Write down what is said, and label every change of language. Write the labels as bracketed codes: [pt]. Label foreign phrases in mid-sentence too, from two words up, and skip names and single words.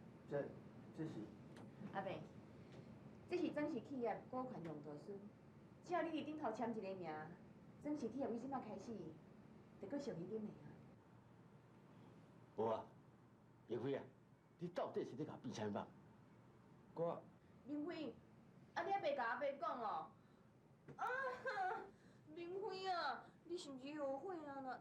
[nan] 这是阿伯，这是曾氏企业股权用途书，只要你伫顶头签一个名，曾氏企业为即摆开始，就搁属于恁的啊。无啊，明辉啊，你到底是咧甲比啥物？我明辉，啊你还袂甲阿伯讲哦？啊，明辉啊，你是毋是后悔啊啦？